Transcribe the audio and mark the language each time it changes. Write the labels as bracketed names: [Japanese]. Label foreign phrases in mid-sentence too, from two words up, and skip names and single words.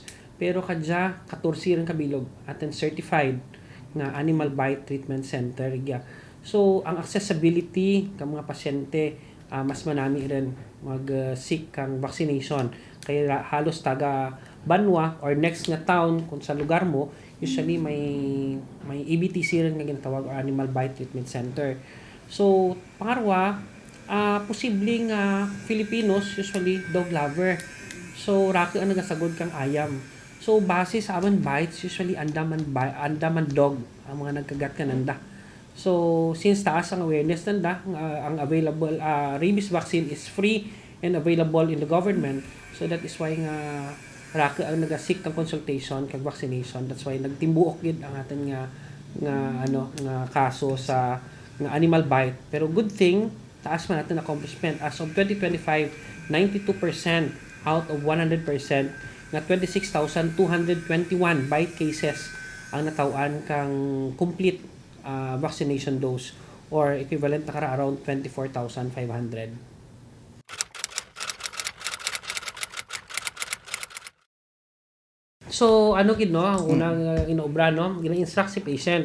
[Kinaray-a] Pero kadya 14 ring kabilog atin certified nga Animal Bite Treatment Center rigya. So ang accessibility kang mga pasyente mas manami rin mag-seek kang vaccination. Kaya halos taga Banwa or next nga town kung sa lugar mo, usually may EBTC rin nga ginatawag or Animal Bite Treatment Center. [English] So, [Kinaray-a] pangarwa, posibleng [English] Filipinos usually dog lover. [Kinaray-a] So, raki ang nagasagod kang ayam. So, base sa aman bites, usually andaman dog ang mga nagkagat kananda. [English] So, since [Kinaray-a] taas ang awareness nanda, ang [English] available rabies vaccine is free and available in the government. [Kinaray-a] So, [English] that is why [Kinaray-a] nga raka ang nagasik kang consultation kag vaccination. [English] That's why [Kinaray-a] nagtimbuok gid ang atin nga kaso sa nga animal bite. Pero [English] good thing, [Kinaray-a] taas man natin accomplishment. [English] As of 2025, 92% out of 100% nga 26,221 bite cases [Kinaray-a] ang natawan kang [English] complete vaccination dose or equivalent [Kinaray-a] na kara [English] around 24,500. [Kinaray-a] So, gid no, ang unang inoobra no, gina-instruct si patient.